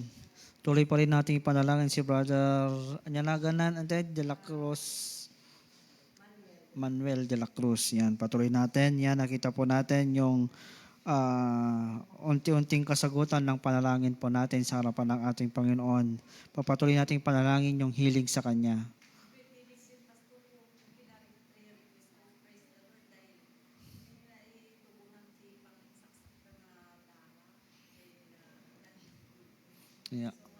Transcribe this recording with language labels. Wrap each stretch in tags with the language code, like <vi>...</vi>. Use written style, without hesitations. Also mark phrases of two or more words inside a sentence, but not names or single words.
<tl>Tuloy pa rin natin ipanalangin si Brother Anyalaganan de la Cruz. Manuel de la Cruz. Yan, patuloy natin. Yan, nakita po natin yung unti-unting kasagutan ng panalangin po natin sa harapan ng ating Panginoon. Papatuloy natin panalangin yung healing sa Kanya. Yeah.</tl>